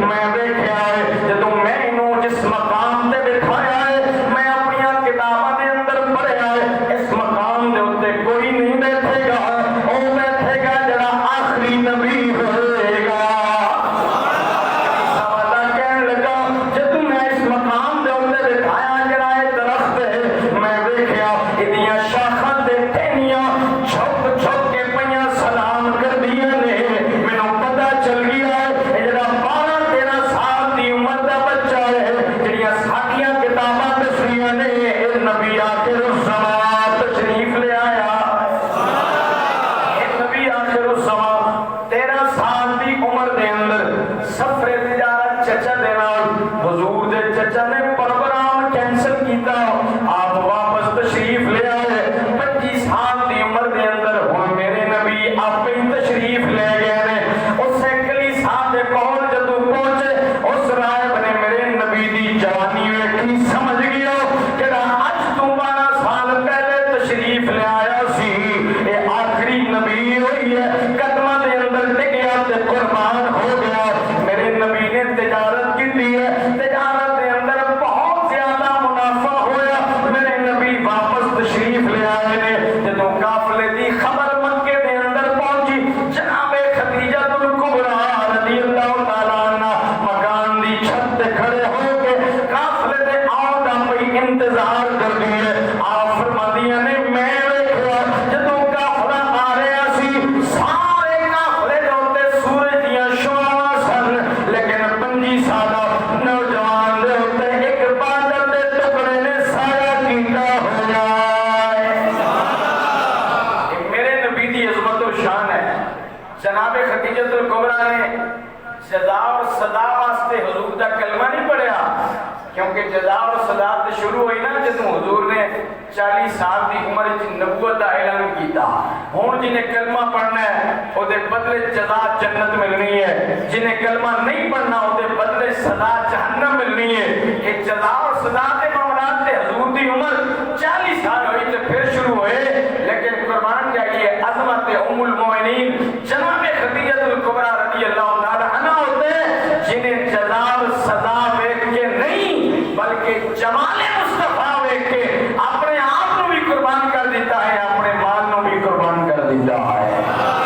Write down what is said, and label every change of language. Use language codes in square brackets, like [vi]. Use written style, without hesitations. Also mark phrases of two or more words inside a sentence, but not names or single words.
[pa] میں دیکھا ہے جدوں میں انہوں جس مقام تے بٹھایا ہے میں اپنی کتاباں دے اندر پڑھیا ہے اس مقام دے اتے کوئی نہیں بیٹھے گا، او بیٹھے گا جڑا آخری نبی ہوئے گا۔ سوالا کہنے لگا جدوں میں اس مقام دے اتے بٹھایا جڑا ہے درخت ہے میں دیکھا ادیاں شاخاں تے ٹہنیاں چھپ چھپ کے پیاں سلام کر دیا نے، مینوں پتہ چل گیا ہے اے جڑا 12-13 سال دی عمر دا بچہ ہے، جڑیاں ساڈیاں کتاباں دسیاں نے اے نبی آخر الزمان تشریف لے آیا۔ اے نبی آخر الزمان 13 سال دی عمر دے اندر سفر تجارت چچا دے نال حضور دے چچا نے پروگرام کینسل کیتا، آپ واپس تشریف لے آئے۔ 25 سال دی عمر دے اندر ہن میرے نبی آپ ہی تشریف لے گئے نے، اس کلیسا دے کول جدوں پہنچے اس راہب نے میرے نبی دی جوانی ویکھی سمجھ گیا جڑا اج تو 12 سال پہلے تشریف لے آیا سی اے آخری نبی ہوئی ہے، قدماں دے اندر ٹکیا تے قربان ہو گیا۔ میرے نبی نے تجارت کی ہے، تجارت دے اندر بہت زیادہ منافع ہویا، میرے نبی واپس تشریف لے آئے نے۔ جدوں قافلے دی خبر مکے دے اندر پہنچی جناب خدیجہ الکبریٰ [ar] رضی اللہ تعالیٰ عنہ [pa] مکان دی چھت تے کھڑے ہو کے قافلے دے آؤ دا پئی انتظار کر دیے۔ آپ فرماندیاں نے میں ویکھیا جدوں قافلہ آ رہا سی سارے قافلے دے اوتے سورج دیاں شعاعاں سن، لیکن 25 سالہ نوجوان دے اوتے ایک بادل دے ٹکڑے نے سایہ کیتا ہویا ہے۔ میرے نبی دی عظمت و شان ہے۔ جناب خدیجہ الکبریٰ نے جزا اور صدا واسطے حضور دا کلمہ نہیں پڑھیا، کیونکہ جزا اور صدا تے شروع ہوئی نا جدوں حضور نے 40 سال دی عمر وچ نبوت دا اعلان کیتا۔ ہن جنہیں کلمہ پڑھنا ہے او دے بدلے جزا جنت ملنی ہے، جنہیں کلمہ نہیں پڑھنا او دے بدلے سزا جہنم ملنی ہے۔ کہ جزا اور صدا دے معاملات تے حضور دی عمر 40 سال ہوئی تے پھر شروع ہوئے، [ur] لیکن قربان جائیے عظمت ام المومنین جناب خدیجہ الکبریٰ [ar] رضی اللہ تعالی عنہ [ur] ہوتے جنہیں جزا اور سزا دیکھ کے نہیں بلکہ جمال مصطفیٰ دیکھ کے اپنے آپ کو بھی قربان کر دیتا ہے، اپنے مال کو بھی قربان کر دیتا ہے۔